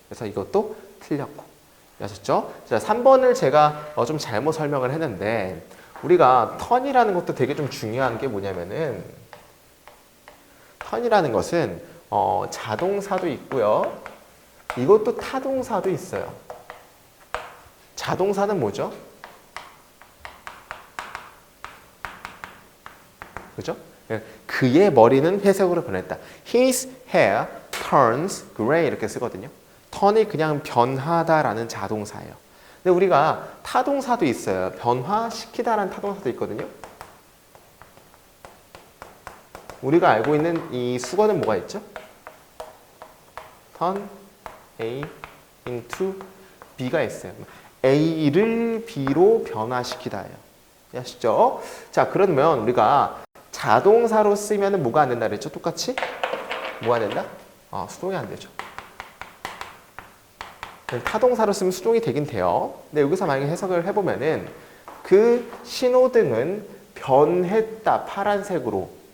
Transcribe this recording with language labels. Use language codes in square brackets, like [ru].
[ko] 그래서 이것도 틀렸고. 아셨죠? 자, 3번을 제가 좀 잘못 설명을 했는데 우리가 턴이라는 것도 되게 좀 중요한 게 뭐냐면은 턴이라는 것은 자동사도 있고요. 이것도 타동사도 있어요. 자동사는 뭐죠? 그죠? 그의 머리는 회색으로 변했다. [en] His hair turns gray [ko] 이렇게 쓰거든요. 턴이 그냥 변하다라는 자동사예요. 근데 우리가 타동사도 있어요. 변화시키다라는 타동사도 있거든요. 우리가 알고 있는 이 수거는 뭐가 있죠? [en] turn A into B가 [ko] 있어요. A를 B로 변화시키다예요. 아시죠? 자, 그러면 우리가 자동사로 쓰면 뭐가 안 된다 그랬죠? 똑같이? 뭐가 된다? 수동이 안 되죠. 타동사로 쓰면 수동이 되긴 돼요. 근데 여기서 만약에 해석을 해보면은 그 신호등은 변했다, 파란색으로.